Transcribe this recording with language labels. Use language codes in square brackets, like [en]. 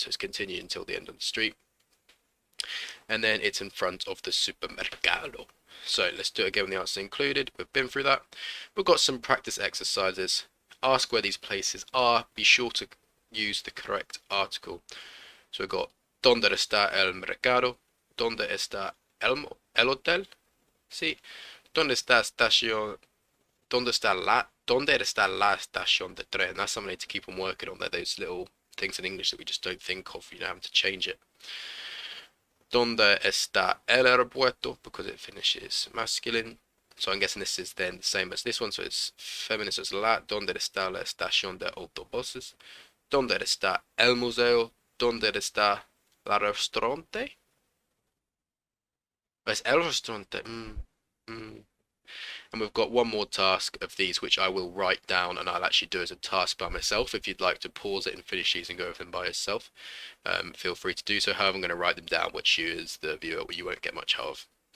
[en] So it's continue until the end of the street. And then it's in front of the supermercado. So let's do it again with the answer included. We've been through that. We've got some practice exercises. Ask where these places are. Be sure to use the correct article. So we've got [es] ¿Dónde está el mercado? ¿Dónde está el hotel? Sí. ¿Dónde está estación? ¿Dónde está la ¿Dónde está la estación de tren? [en] That's something I need to keep on working on. There, those little things in English that we just don't think of, having to change it. [es] ¿Dónde está el aeropuerto? [en] Because it finishes masculine. So I'm guessing this is then the same as this one, so it's feminine, so it's la. [es] ¿Dónde está la estación de autobuses? ¿Dónde está el museo? ¿Dónde está la restaurante? [en] It's el restaurante. And we've got one more task of these, which I will write down and I'll actually do as a task by myself. If you'd like to pause it and finish these and go over them by yourself, feel free to do so. However, I'm going to write them down, which you as the viewer, you won't get much of.